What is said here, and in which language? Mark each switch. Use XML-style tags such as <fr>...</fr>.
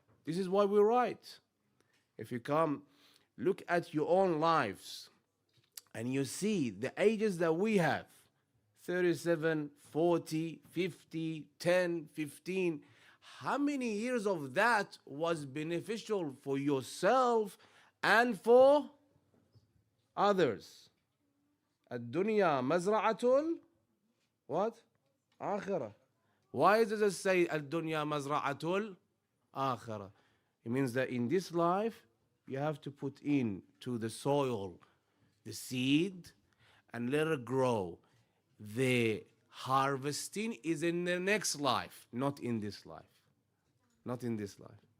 <en>This is why we write. If you come, look at your own lives, and you see the ages that we have, 37, 40, 50, 10, 15. How many years of that was beneficial for yourself and for others?</en> <ar>الدنيا مزرعة what? آخرة.</ar> <en>Why does it say</en> <ar>الدنيا مزرعة الآخرة?</ar> <en>It means that in this life, you have to put in to the soil the seed and let it grow. The harvesting is in the next life, not in this life. Not in this life.</en>